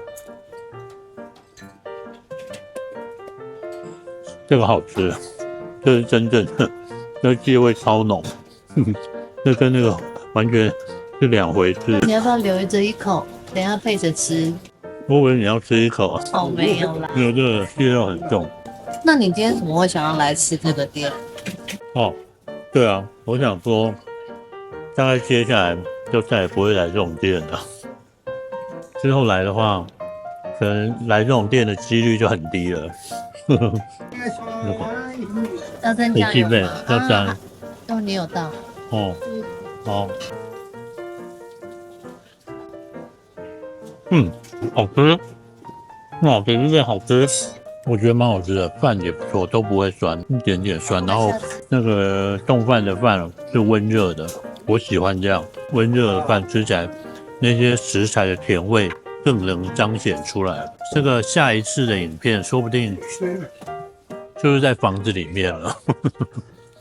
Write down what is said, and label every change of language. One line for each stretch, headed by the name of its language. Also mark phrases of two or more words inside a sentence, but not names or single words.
Chinese: 這個好吃，這是真正的，那芥味超濃，這跟那個完全是兩回事。你要不要留着一口，等一下配着吃？我以為你要吃一口啊。哦，沒有啦。因为这個蟹肉很重。那你今天怎麼會想要來吃這個店？哦，對啊，我想說，大概接下來就再也不會來這種店了。之後來的話，可能來這種店的幾率就很低了。要增加油嗎？要沾。哦，你有到。哦，好。好吃，哇，比比餅好吃，我覺得蠻好吃的，飯也不錯，都不會酸，一點點酸，然後那個丼飯的飯是溫熱的，我喜歡這樣溫熱的飯吃起來，那些食材的甜味更能彰顯出來。這個下一次的影片說不定就是在房子裡面了。